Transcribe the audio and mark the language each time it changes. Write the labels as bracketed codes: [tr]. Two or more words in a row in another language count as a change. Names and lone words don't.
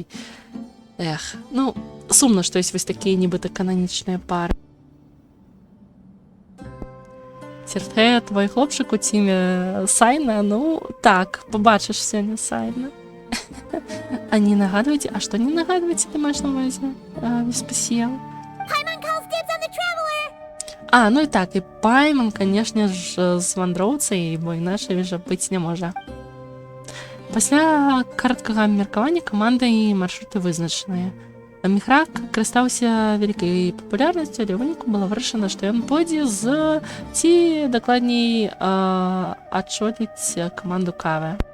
[be] Ну, сумна, што ёсць вось такія нібыта кананічныя пары. Сертхе, твой хлопчык у цімі Сайна, ну, так, побачыш сёння Сайна. А не нагадвайце, а што не нагадвайце, ты маеш на ўвазе? Веспасіял. [en] Paimon calls dibs on the traveler! [be] Ну і так, і Пайман, конечно ж, з вандроўцай, бо іначай жа быць не можа. Пасля карткага абмеркавання каманда і маршруты вызначаныя. Міхрак карыстаўся вялікай папулярнасцю, але ў выніку было вырашана, што ён пойдзе з, ці дакладней адчоліць каманду Каве.